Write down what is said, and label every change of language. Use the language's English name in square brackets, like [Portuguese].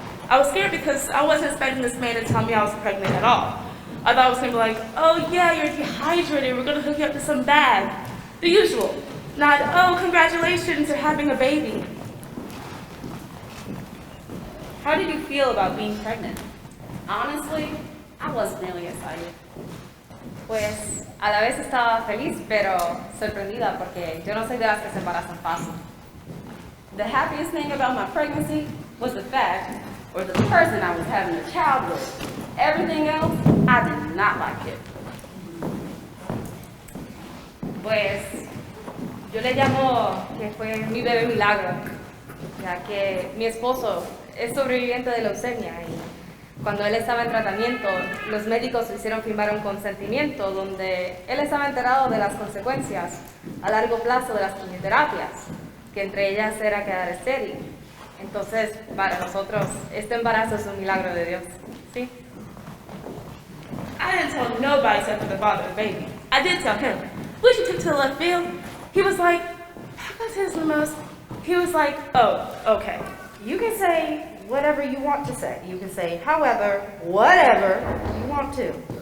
[English] I was scared because I wasn't expecting this man to tell me I was pregnant at all. I thought it was gonna be like, "Oh yeah, you're dehydrated, we're gonna hook you up to some bag." The usual. Not, "Oh, congratulations, you're having a baby." How did you feel about being pregnant? Honestly, I wasn't really excited. [Spanish] Pues a la vez estaba feliz, pero sorprendida porque yo no soy de las que se embarazan fácil. [English] The happiest thing about my pregnancy was the fact, or the person I was having a child with. Everything else, I did not like it. [Spanish] Pues yo le llamo que fue mi bebé milagro, ya que mi esposo es sobreviviente de leucemia y cuando él estaba en tratamiento, los médicos le hicieron firmar un consentimiento donde él estaba enterado de las consecuencias a largo plazo de las quimioterapias, que entre ellas era quedar estéril. Entonces, para nosotros, este embarazo es un milagro de Dios, ¿sí? [English] I didn't tell nobody except for the father of the baby. I did tell him. We should take to the left field. He was like, his most. He was like, oh, okay. You can say whatever you want to say. You can say, however, whatever you want to.